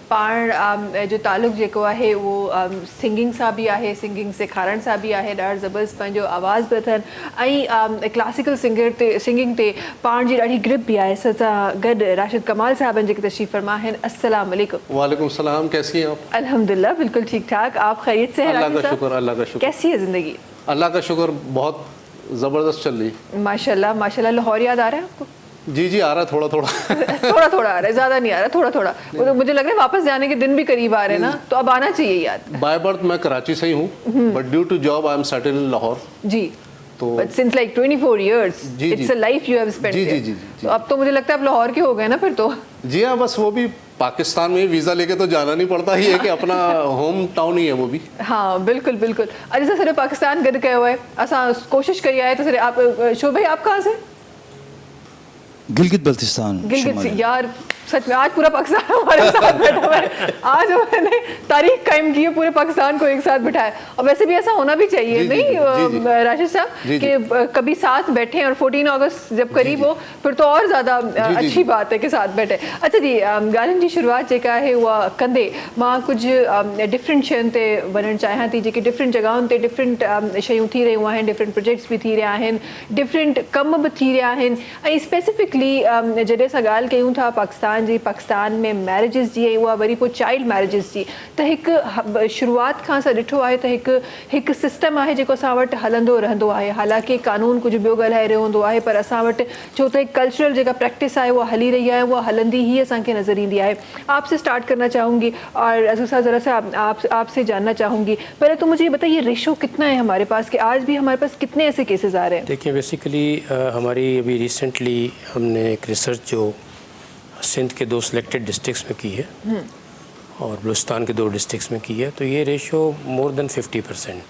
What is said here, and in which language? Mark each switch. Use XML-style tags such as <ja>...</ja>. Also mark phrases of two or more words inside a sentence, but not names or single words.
<sd>पाण जो तालुक़ जेको आहे उहो सिंगिंग सां बि आहे, सिंगिंग सेखारण सां बि आहे। ॾाढो ज़बरदस्त पंहिंजो आवाज़ बि अथनि ऐं</sd> <en>classical singing</en> <sd>ते पाण जी ॾाढी ग्रिप बि आहे। असां सां गॾु राशिद कमाल साहिबनि जेके तशरीफ़ फरमा आहिनि।</sd> <ar>السلام عليكم. وعليكم السلام.</ar> <ur>کیسی ہیں آپ? الحمدللہ بالکل ٹھیک ٹھاک. آپ خیریت سے ہیں? اللہ کا شکر، اللہ کا شکر. کیسی ہے زندگی? اللہ کا شکر بہت زبردست چل رہی ہے. ماشاءاللہ ماشاءاللہ۔ لاہور یاد آ رہا ہے آپ کو? جی جی آ رہا ہے تھوڑا تھوڑا. تھوڑا تھوڑا آ رہا ہے، زیادہ نہیں آ رہا، تھوڑا تھوڑا۔ تو مجھے لگ رہا ہے واپس جانے کے دن بھی قریب آ رہے ہیں نا، تو اب آنا چاہیے یاد.</ur> <en>by birth</en> <ur>میں کراچی سے ہی ہوں</ur> <en>but due to job I am settle in Lahore.</en> <ur>जी तो</ur> <en>but since like 24 years</en> <ur>जी,</ur> <en>It's a life you have spent.</en> <ur>جی، جی، جی, تو اب تو مجھے لگتا ہے اب لاہور کے ہو گئے نا پھر تو. جی ہاں، بس وہ بھی پاکستان میں ویزا لے کے تو جانا نہیں پڑتا ہی ہے کہ اپنا</ur> <en>home town</en> <ur>ہی ہے وہ بھی. ہاں بالکل بالکل.</ur> <sd>अरे सर सिर्फ पाकिस्तान गद कयो है असां कोशिश करी आए</sd> <ur>تو سر آپ شوب بھائی آپ کہاں سے? गिलगित बल्तिस्तान। گلگت یار سچ میں آج پورا پاکستان ہمارے ساتھ بیٹھا ہوا ہے. آج میں نے تاریخ قائم کی ہے، پورے پاکستان کو ایک ساتھ بٹھایا. اور ویسے بھی ایسا ہونا بھی چاہیے, جی، جی, नहीं جی، جی. راشد صاحب, جی، جی. کہ کبھی ساتھ بیٹھے اور 14 اگست جب قریب ہو پھر تو اور زیادہ जी, اچھی بات ہے کہ ساتھ بیٹھے.</ur> <sd>अच्छा जी, ॻाल्हियुनि जी शुरुआत जेका आहे उहा कंदे मां कुझु डिफरेंट शयुनि ते वञणु चाहियां थी, जेके डिफरेंट जॻहियुनि ते डिफरेंट शयूं थी रहियूं आहिनि,</sd> <en>different projects</en> <sd>बि थी रहिया आहिनि, डिफरेंट कम बि थी रहिया आहिनि। ऐं स्पेसिफिकली जॾहिं असां ॻाल्हि कयूं था पाकिस्तान में मैरिजिस जी, उहा वरी पोइ</sd> <en>child marriages</en> <sd>जी, त हिकु शुरूआति खां असां ॾिठो आहे त हिकु सिस्टम आहे जेको असां वटि हलंदो रहंदो आहे। हालांकि कानून कुझु ॿियो ॻाल्हाए रहियो हूंदो आहे, पर असां वटि छो त हिकु कल्चरल जेका प्रैक्टिस आहे उहा हली रही है, वो हलंदी ही असांखे नज़र ईंदी आहे।</sd> <ur>آپ سے اسٹارٹ کرنا چاہوں گی اور عزیز صاحب ذرا سا آپ سے جاننا چاہوں گی، پہلے تو مجھے یہ بتائیے ریشو کتنا ہے ہمارے پاس، کہ آج بھی ہمارے پاس کتنے ایسے کیسز آ رہے ہیں? دیکھیے بیسکلی ہماری ابھی ریسنٹلی ہم نے ایک ریسرچ جو سندھ کے 2</ur> <en>selected districts</en> <ur>میں کی ہے اور بلوچستان کے 2 ڈسٹرکٹس میں کی ہے، تو یہ ریشو</ur> <en>more than 50%</en> <ur>है।</ur>